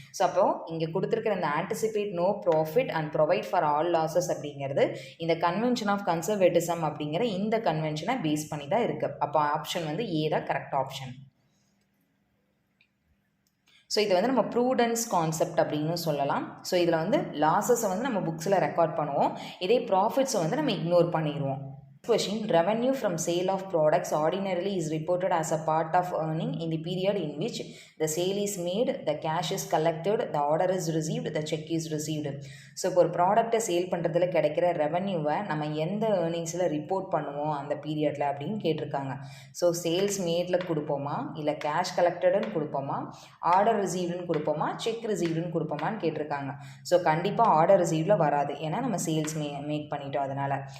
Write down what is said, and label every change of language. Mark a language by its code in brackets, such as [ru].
[ta] So அப்போ இங்கே கொடுத்துருக்கிற இந்த anticipate no profit and provide for all losses அப்படிங்கிறது இந்த கன்வென்ஷன் ஆஃப் கன்சர்வேட்டிசம் அப்படிங்கிற இந்த கன்வென்ஷனை பேஸ் பண்ணி தான் இருக்குது. அப்போ ஆப்ஷன் வந்து ஏ தான் கரெக்ட் ஆப்ஷன். ஸோ இது வந்து நம்ம ப்ரூடன்ஸ் கான்செப்ட் அப்படின்னு சொல்லலாம். ஸோ இதில் வந்து லாஸஸை வந்து நம்ம புக்ஸில் ரெக்கார்ட் பண்ணுவோம், இதே ப்ராஃபிட்ஸை வந்து நம்ம இக்னோர் பண்ணிடுவோம். [en] Question: Revenue from sale of products ordinarily is reported as a part of earning in the period in which the sale is made, the cash is collected, the order is received, the check is received. [ta] So இப்போ ஒரு ப்ராடக்டை sale பண்ணுறதுல கிடைக்கிற ரெவன்யூவை நம்ம எந்த ஏர்னிங்ஸில் report பண்ணுவோம் அந்த பீரியடில் அப்படின்னு கேட்டிருக்காங்க. ஸோ சேல்ஸ் மேடில் கொடுப்போமா, இல்லை கேஷ் கலெக்டடுன்னு கொடுப்போமா, ஆர்டர் ரிசீவ்டுன்னு கொடுப்போமா, செக் ரிசீவ்டுன்னு கொடுப்போமான்னு கேட்டிருக்காங்க. ஸோ கண்டிப்பாக ஆர்டர் ரிசீவ்டில் வராது, ஏன்னா நம்ம சேல்ஸ் மேக் பண்ணிட்டோம் அதனால்.